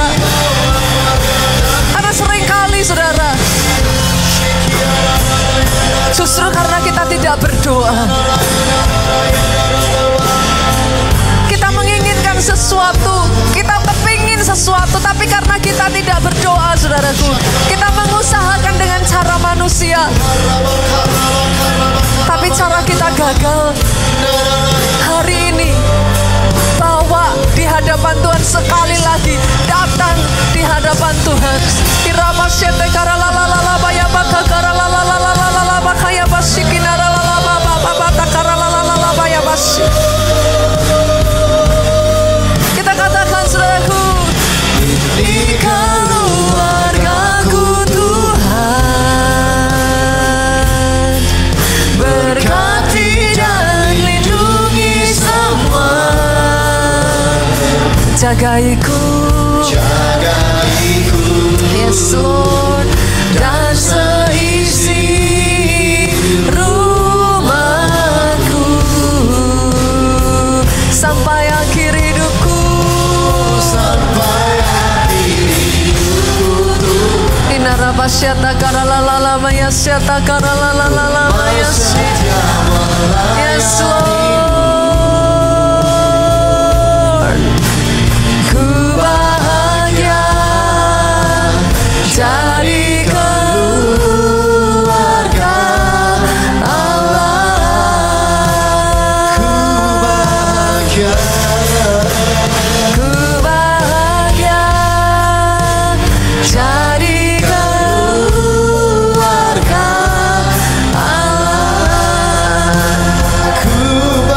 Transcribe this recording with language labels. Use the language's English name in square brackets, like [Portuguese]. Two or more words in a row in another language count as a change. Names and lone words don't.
[Indonesian] Karena seringkali saudara, justru karena kita tidak berdoa, kita menginginkan sesuatu, kita kepingin sesuatu, tapi karena kita tidak berdoa saudaraku, kita mengusahakan dengan cara manusia, tapi cara kita gagal. Hari ini bawa di hadapan Tuhan sekali lagi, datang di hadapan Tuhan. Iramasyete karalalalabaya baka karalalalabaya basikinaralalababa karalalalabaya basi. Kita katakan saudaraku, di keluargaku Tuhan berkati dan lindungi semua. Jagaiku, [English] yes Lord, [Indonesian] dan seisi rumahku sampai akhir hidupku, Inarabasyata karalala mayasyata karalala mayasyata. [English] Yes Lord. [Indonesian] Dari keluarga Allah, ku bahagia jadi keluarga Allah, ku